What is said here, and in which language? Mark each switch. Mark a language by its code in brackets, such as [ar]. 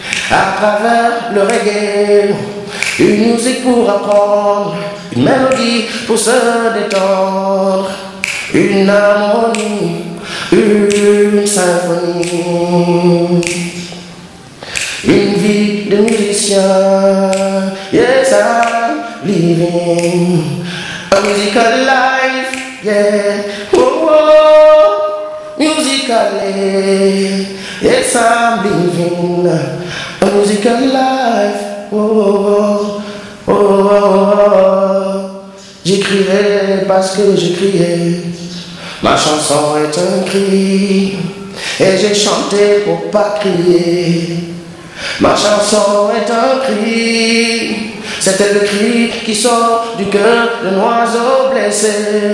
[fr] À travers le reggae, une musique pour apprendre, une mélodie pour se détendre, une harmonie, une symphonie, une vie de musicien. [en] Yes, I'm living a musical life, yeah. Oh, oh, musically, yes, I'm living a musical life. Oh, oh, oh, oh, oh. [fr] J'écrivais parce que j'écrivais. Ma chanson est un cri et j'ai chanté pour pas crier. Ma chanson est un cri. C'était le cri qui sort du cœur d'un oiseau blessé.